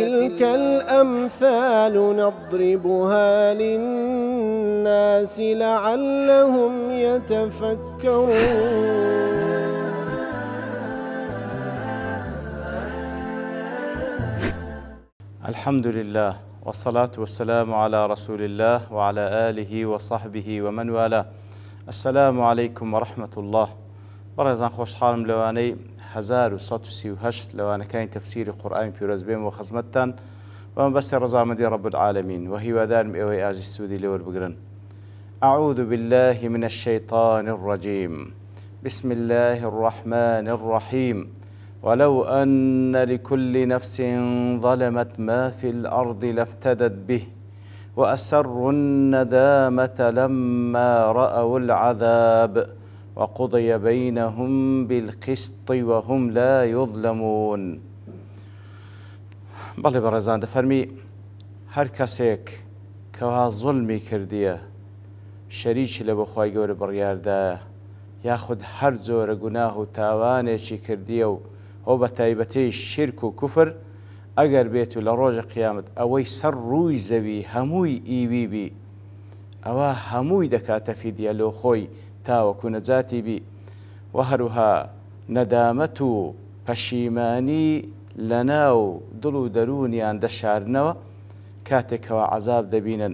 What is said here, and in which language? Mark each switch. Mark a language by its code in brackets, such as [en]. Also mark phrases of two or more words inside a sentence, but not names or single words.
[ar] وتلك الأمثال نضربها للناس لعلهم يتفكرون. الحمد لله والصلاة والسلام على رسول الله وعلى آله وصحبه ومن والاه. السلام عليكم ورحمة الله. [ckb] بەڕێزان خۆشحاڵم لەوانەی 1138 لەوانەکانی تەفسیری قورئانی پیرۆز بێم و خزمەتتان و مەبەستی ڕەزامەندی [ar] رب العالمین [ckb] و هیوادارم ئێوەی ئازیز سوودی لێوەربگرن. [ar] أعوذ بالله من الشيطان الرجيم. بسم الله الرحمن الرحيم. ولو أن لكل نفس ظلمت ما في الأرض لافتدت به وأسروا الندامة لما رأوا العذاب وقضي بينهم بالقسط وهم لا يظلمون. [ckb] بەڵێ بەڕێزان دەفەرمی هەر کەسێک کەوا زوڵمی کردیە شەریکی لە بۆ خوای گەورە بڕیاردایە یاخود هەر جۆرە گوناه و تاوانێکی کردیە و ئەو بە تایبەتی شرک و کوفر ئەگەر بێت و لە ڕۆژە قیامەت ئەوەی سەر ڕووی زەوی هەمووی ئیوی بی ئەوە هەمووی دەکاتە فیدیە لۆ خۆی تاوەکو نەجاتی بی و هەروها نەدامەت و پەشیمانی لەناو دڵ و دەرونیان دەشارنەوە کاتێکەوە عەزاب دەبینن.